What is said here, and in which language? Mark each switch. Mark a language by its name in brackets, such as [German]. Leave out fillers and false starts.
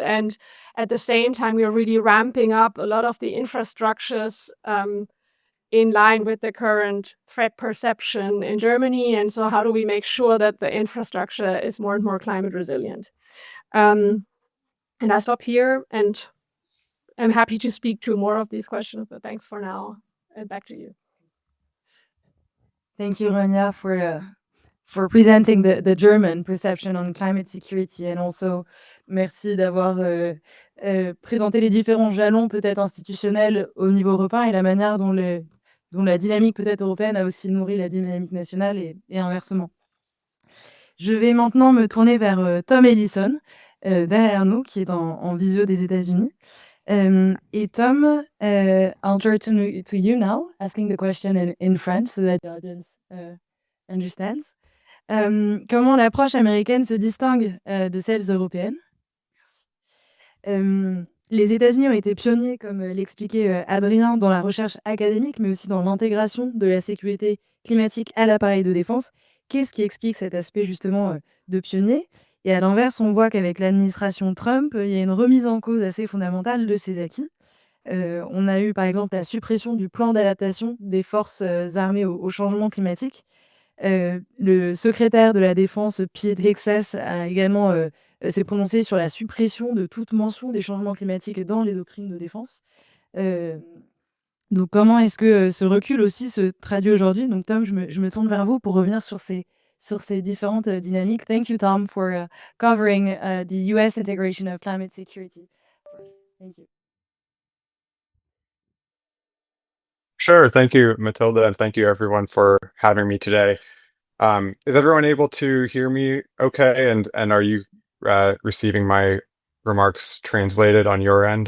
[English] And at the same time, we're really ramping up a lot of the infrastructures in line with the current threat perception in Germany. And so how do we make sure that the infrastructure is more and more climate resilient? And I stop here, and I'm happy to speak to more of these questions, but thanks for now. And back to you. Thank you, Rania, for presenting the German perception on climate security, and also [French] merci d'avoir présenté les différents jalons peut-être institutionnels au niveau européen et la manière dont la dynamique peut-être européenne a aussi nourri la dynamique nationale et inversement. Je vais maintenant me tourner vers Tom Ellison, derrière nous, qui est en visio des États-Unis. [English] Et Tom, I'll turn to you now, asking the question in French so that the audience understands. [French] Comment l'approche américaine se distingue de celles européennes? Merci. Les États-Unis ont été pionniers, comme l'expliquait Adrien, dans la recherche académique, mais aussi dans l'intégration de la sécurité climatique à l'appareil de défense. Qu'est-ce qui explique cet aspect justement de pionnier? Et à l'inverse, on voit qu'avec l'administration Trump, il y a une remise en cause assez fondamentale de ces acquis. On a eu par exemple la suppression du plan d'adaptation des forces armées au changement climatique. Le secrétaire de la Défense, Pete Hegseth, a également s'est prononcé sur la suppression de toute mention des changements climatiques dans les doctrines de défense. Donc comment est-ce que ce recul aussi se traduit aujourd'hui? Donc Tom, je me tourne vers vous pour revenir sur ces différentes dynamiques. [English] Thank you, Tom, for covering the US integration of climate security. Thank you. Sure. Thank you, Matilda, and thank you everyone for having me today. Is everyone able to hear me okay? And are you receiving my remarks translated on your end?